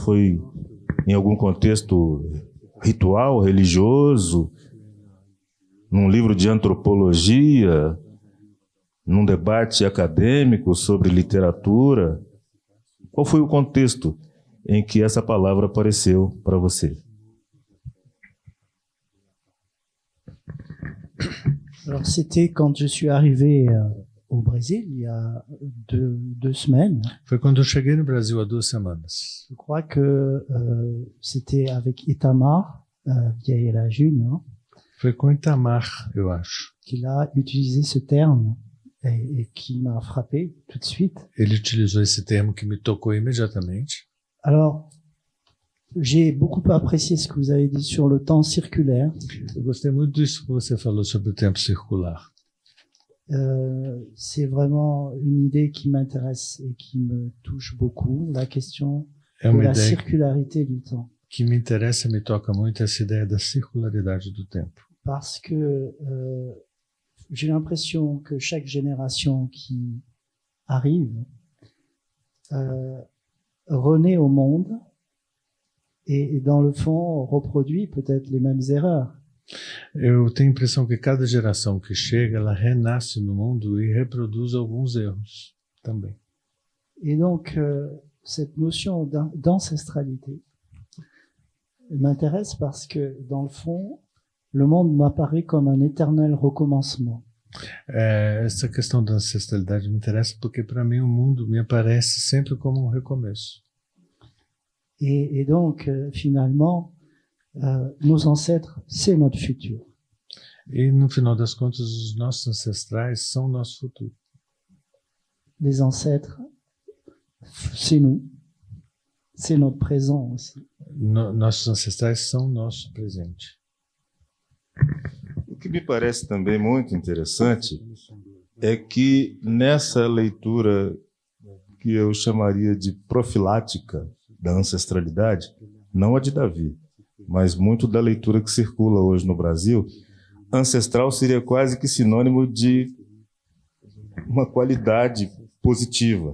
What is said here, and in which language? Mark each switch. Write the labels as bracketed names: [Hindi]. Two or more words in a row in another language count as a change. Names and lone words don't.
[Portuguese] Foi em algum contexto ritual, religioso, num livro de antropologia, num debate acadêmico sobre literatura? Qual foi o contexto em que essa palavra apareceu para você? [French] Alors, c'était quand je suis arrivé au Brésil, il y a deux semaines. [Portuguese] Foi quando eu cheguei no Brasil há 2 semanas. [French] Je crois que c'était avec Itamar, Vieira Júnior, [Portuguese] Foi com Itamar, eu acho. [French] qu'il a utilisé ce terme et qui m'a frappé tout de suite. [Portuguese] Ele utilizou esse termo que me tocou imediatamente. [French] Alors, j'ai beaucoup apprécié ce que vous avez dit sur le temps circulaire. [Portuguese] Eu gostei muito disso que você falou sobre o tempo circular. [French] C'est vraiment une idée qui m'intéresse et qui me touche beaucoup, la question [Portuguese] É [French] de [Portuguese] uma [French] la [Portuguese] ideia [French] circularité du temps. [Portuguese] que me interessa, me toca muito, essa ideia da circularidade do tempo. [French] Parce que j'ai l'impression que chaque génération qui arrive renaît au monde et dans le fond reproduit peut-être les mêmes erreurs. [Portuguese] Eu tenho a impressão que cada geração que chega, ela renasce no mundo e reproduz alguns erros também. [French] Et donc cette notion d'ancestralité m'intéresse parce que dans le fond, le monde m'apparaît comme un éternel recommencement. [Portuguese] Essa questão da ancestralidade me interessa porque, para mim, o mundo me aparece sempre como um recomeço. [French] Et donc, finalement, nos ancêtres, c'est notre futur. [Portuguese] E, no final das contas, os nossos ancestrais são o nosso futuro. [French] Les ancêtres, c'est nous. C'est notre présent aussi. [Portuguese] Nossos ancestrais são o nosso presente. O que me parece também muito interessante é que nessa leitura que eu chamaria de profilática da ancestralidade, não a de Davi, mas muito da leitura que circula hoje no Brasil, ancestral seria quase que sinônimo de uma qualidade positiva.